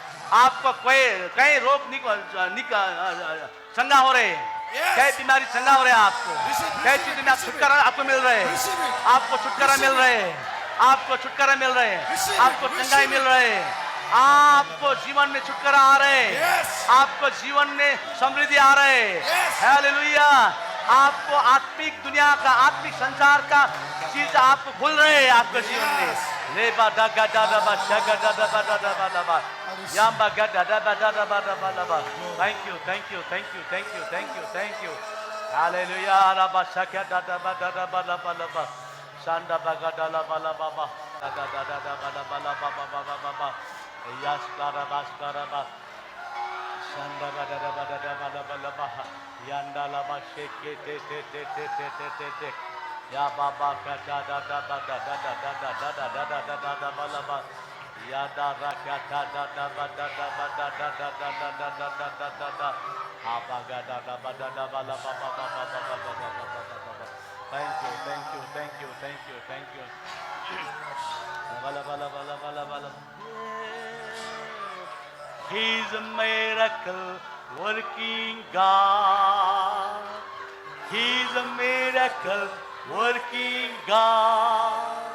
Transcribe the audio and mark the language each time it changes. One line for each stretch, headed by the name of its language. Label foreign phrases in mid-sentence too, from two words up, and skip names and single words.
Hindi: आपको कई रोग चंगा हो रहे हैं, कई बीमारी चंगा हो रहे हैं आपको, कई चीजों में छुटकारा आपको मिल रहे हैं, आपको छुटकारा मिल रहे हैं, आपको छुटकारा मिल रहे हैं, आपको चंगाई मिल रहे हैं, आपको जीवन में छुटकारा आ रहे हैं, आपको जीवन में समृद्धि आ रहे हैं। हालेलुया। आपको आत्मिक दुनिया का, आत्मिक संसार का चीज आपको खुल रहे हैं आपके जीवन में। ले बा दा गा दा दा बा शा गा दा दा बा दा दा बा दा बा याम बा गा दा दा बा दा दा बा दा बा दा बा।
English: Thank you, thank you, thank you, thank you, thank you, thank you. हालेलुया। ला बा शा गा दा दा बा दा दा बा दा बा दा बा शांदा बा गा दा ला बा ला बा बा दा दा दा दा दा बा ला बा ला बा बा बा बा बा बा यस कारा बा शांदा बा दा दा बा दा दा बा ला बा ला बा यंदा ला बा शेक के ते ते ते ते ते ते ते ते या बाबा का दा दा दा दा दा दा दा दा दा दा दा दा दा दा दा बा ला बा या दा रा का दा दा दा बा दा दा बा दा दा दा दा दा दा दा दा दा दा दा हा बा गा दा दा बा दा दा बा ला बा बा बा बा बा बा बा बा। Thank you, thank you, thank you, thank you, thank you. Bala bala bala bala bala. He's a miracle working God. He's a miracle working God.